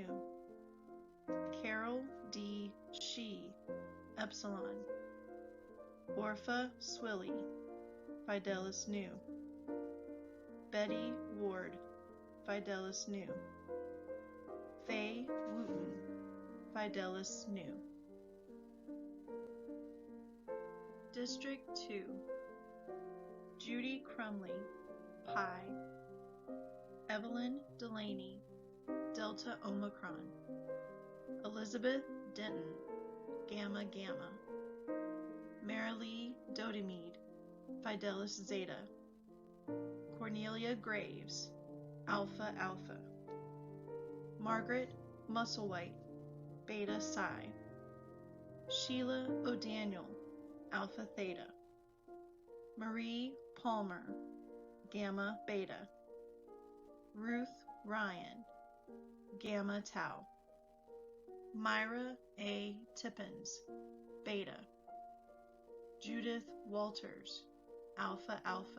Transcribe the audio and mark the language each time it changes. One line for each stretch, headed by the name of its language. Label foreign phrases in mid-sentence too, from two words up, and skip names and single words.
English: Carol D. Shee, Epsilon. Orpha Swilly, Fidelis Nu. Betty Ward, Fidelis Nu. Faye Wooten, Fidelis Nu. District 2, Judy Crumley, Pi. Evelyn Delaney, Delta Omicron. Elizabeth Denton, Gamma Gamma. Marilee Dodemede, Fidelis Zeta. Cornelia Graves, Alpha Alpha. Margaret Musselwhite, Beta Psi. Sheila O'Daniel, Alpha Theta. Marie Palmer, Gamma Beta. Ruth Ryan, Gamma Tau. Myra A. Tippins, Beta. Judith Walters, Alpha Alpha.